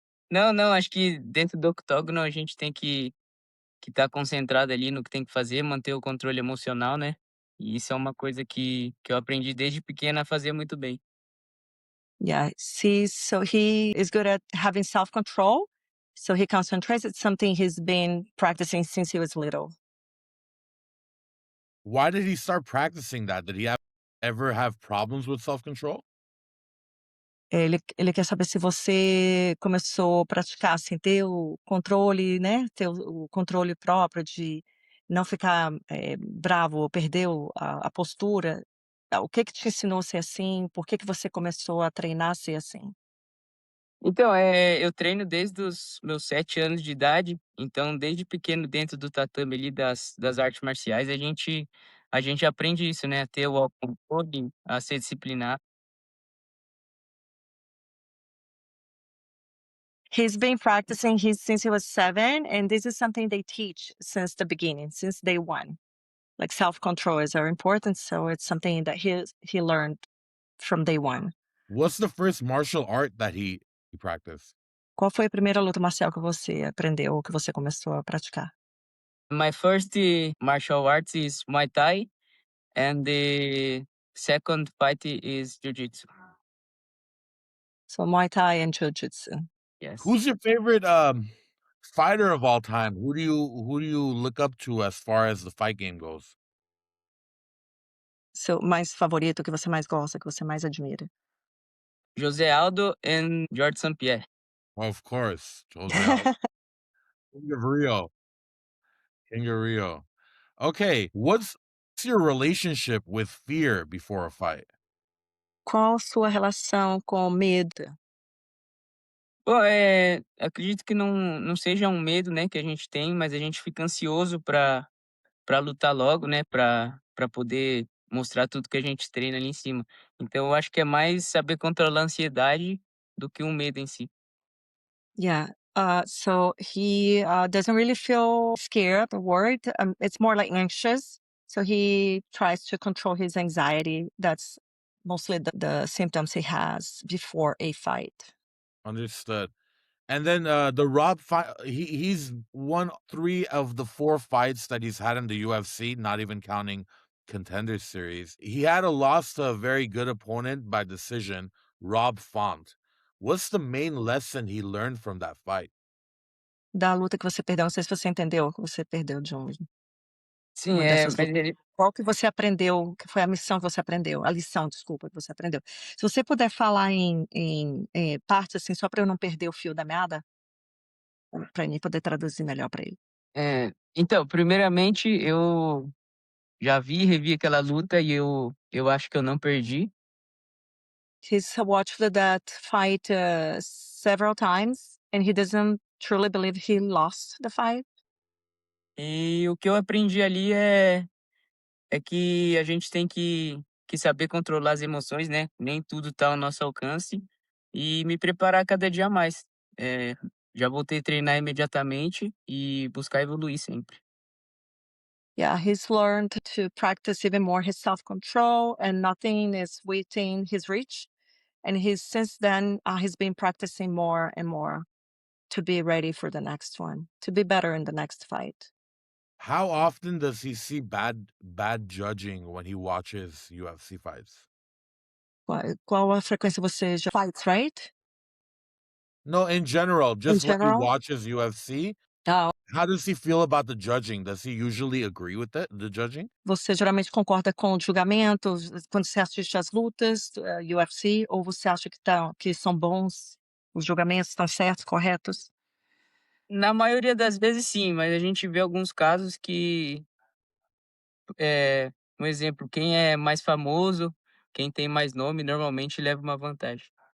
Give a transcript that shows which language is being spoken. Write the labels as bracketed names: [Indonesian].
[Portuguese] Não, não, acho que dentro do octógono a gente tem que estar concentrado ali no que tem que fazer, manter o controle emocional, né. E isso é uma coisa que eu aprendi desde pequeno a fazer muito bem. [English] Yeah, see, so he is good at having self-control, so he concentrates. It's something he's been practicing since he was little. Why did he start practicing that? Did he ever have problems with self-control? [Portuguese] Ele quer saber se você começou a praticar, assim, ter o controle, né, ter o controle próprio de não ficar, bravo ou perder a postura. O que que te ensinou a ser assim? Por que que você começou a treinar a ser assim? Então, eu treino desde os meus 7 anos de idade, então desde pequeno dentro do tatame ali das artes marciais a gente aprende isso, né, a ter o autocontrole, a ser disciplinado. [English] He's been practicing since he was 7, and this is something they teach since the beginning, since day one. Like self-control is very important, so it's something that he learned from day one. What's the first martial art that he practiced? [Portuguese] Qual foi a primeira luta marcial que você aprendeu ou que você começou a praticar? [English] My first martial arts is Muay Thai, and the second fight is Jiu-Jitsu. So Muay Thai and Jiu-Jitsu. Yes. Who's your favorite fighter of all time? Who do you look up to as far as the fight game goes? [Portuguese] Seu mais favorito, que você mais gosta, que você mais admira? [English] José Aldo and George St. Pierre. Of course, Jose Aldo. King of Rio. King of Rio. Okay, what's your relationship with fear before a fight? [Portuguese] Qual sua relação com medo? Bom, acredito que não seja um medo, né, que a gente tem, mas a gente fica ansioso pra lutar logo, né, pra poder mostrar tudo que a gente treina ali em cima. Então eu acho que é mais saber controlar a ansiedade do que um medo em si. [English] Yeah. So he doesn't really feel scared or worried. It's more like anxious. So he tries to control his anxiety. That's mostly the symptoms he has before a fight. Understood. And then the Rob fight, he's won 3 of the 4 fights that he's had in the UFC, not even counting Contender Series. He had a loss to a very good opponent by decision, Rob Font. What's the main lesson he learned from that fight? [Portuguese] Da luta que você perdeu, não sei se você entendeu que você perdeu de Sim, uma dessas mas lutas. Qual que você aprendeu, que foi a missão que você aprendeu, a lição, desculpa, que você aprendeu. Se você puder falar em partes, assim, só para eu não perder o fio da meada, para mim poder traduzir melhor para ele. então, primeiramente eu já vi e revi aquela luta e eu acho que eu não perdi. [English] He's watched that fight several times, and he doesn't truly believe he lost the fight. [Portuguese] E o que eu aprendi ali é que a gente tem que saber controlar as emoções, né, nem tudo tá ao nosso alcance, e me preparar cada dia mais. Já voltei a treinar imediatamente e buscar evoluir sempre. [English] Yeah, he's learned to practice even more his self-control, and nothing is within his reach. And since then he's been practicing more and more to be ready for the next one, to be better in the next fight. How often does he see bad judging when he watches UFC fights? [Portuguese] Qual a frequência você já [English] fights, right? No, in general, In just when he general? watches UFC, Ah, how does he feel about the judging? Does he usually agree with it, the judging? [Portuguese] você geralmente concorda com o julgamento quando você assiste as lutas, UFC, ou você acha que são bons, os julgamentos estão certos, corretos? Na maioria das vezes sim, mas a gente vê alguns casos que, um exemplo, quem é mais famoso, quem tem mais nome, normalmente leva uma vantagem.